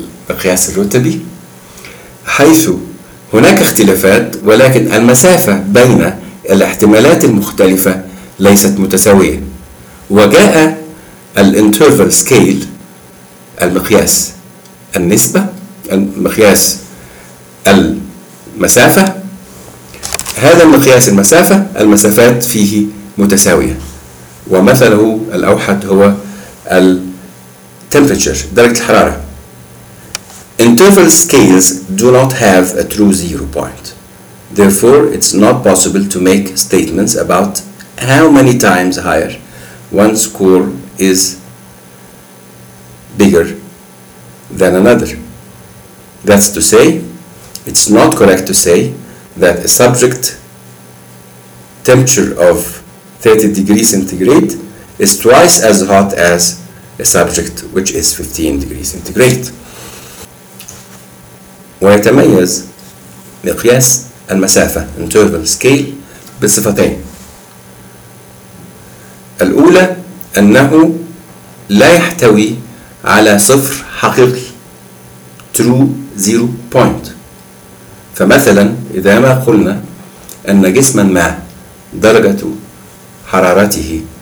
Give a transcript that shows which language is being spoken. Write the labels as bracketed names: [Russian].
[Arabic] القياس الرتبي حيث هناك اختلافات ولكن المسافة بين الاحتمالات المختلفة ليست متساوية وجاء الانترفال سكيل المقياس النسبة المقياس المسافة هذا المقياس المسافة المسافات فيه متساوية ومثله الأوحد هو التمبرتشر درجة الحرارة [English] Interval scales do not have a true zero point. Therefore, it's not possible to make statements about how many times higher one score is bigger than another. That's to say, it's not correct to say that a subject temperature of 30 degrees centigrade is twice as hot as a subject which is 15 degrees centigrade. [Arabic] ويتميز مقياس المسافة interval scale بصفتين الأولى أنه لا يحتوي على صفر حقيقي true zero point فمثلا إذا ما قلنا أن جسما ما درجة حرارته